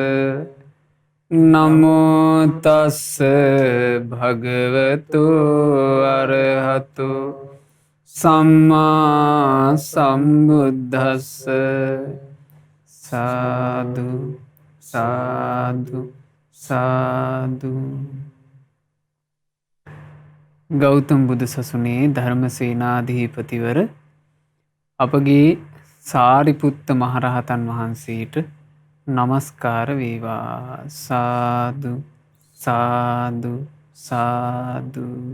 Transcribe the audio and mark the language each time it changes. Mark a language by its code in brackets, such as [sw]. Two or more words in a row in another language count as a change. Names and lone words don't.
[pi] නමෝ තස්ස භගවතු අරහතු සම්මා සම්බුද්දස්ස. [si] සාදු සාදු සාදු. ගෞතම බුදු සසුනේ ධර්මසේනාධිපතිවර අපගේ සාරිපුත්ත මහරහතන් වහන්සේට නමස්කාර වේවා. සාදු සාදු සාදු.